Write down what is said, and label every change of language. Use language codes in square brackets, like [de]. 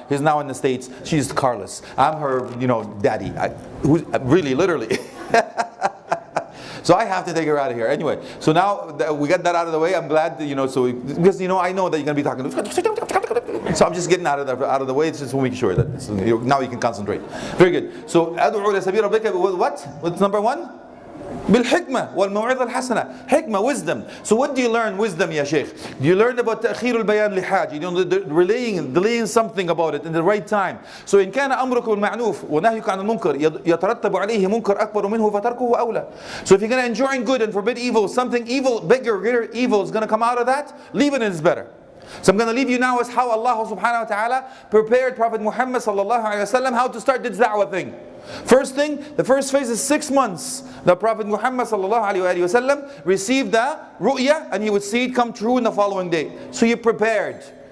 [en] He's now in the States. She's carless. I'm her, daddy. Who's really, literally. So I have to take her out of here. Anyway, so now that we got that out of the way, I'm glad that, because I know that you're going to be talking. So I'm just getting out of the way. It's just to make sure that now you can concentrate. Very good. [ar] So أدعو إلى سبيل ربك, what? [en] What's number one? [ar] بالحكمة والموعظة الحسنة. [en] Hikmah, wisdom. So what do you learn? Wisdom, ya Sheikh. You learn about [ar] تأخير البيان لحاج. [en] Delaying something about it in the right time. [ar] So إن كان أمرك بالمعروف ونهيك عن المنكر يترتب عليه منكر أكبر منه فتركه أولى. [en] So if you're going to enjoin good and forbid evil, something evil, bigger, greater evil is going to come out of that, leaving it is better. So I'm going to leave you now as how Allah subhanahu wa ta'ala prepared Prophet Muhammad sallallahu alayhi wa sallam how to start this da'wah thing. First thing, the first phase is 6 months. The Prophet Muhammad sallallahu alayhi wa sallam received the ru'ya, and he would see it come true in the following day. So you're prepared.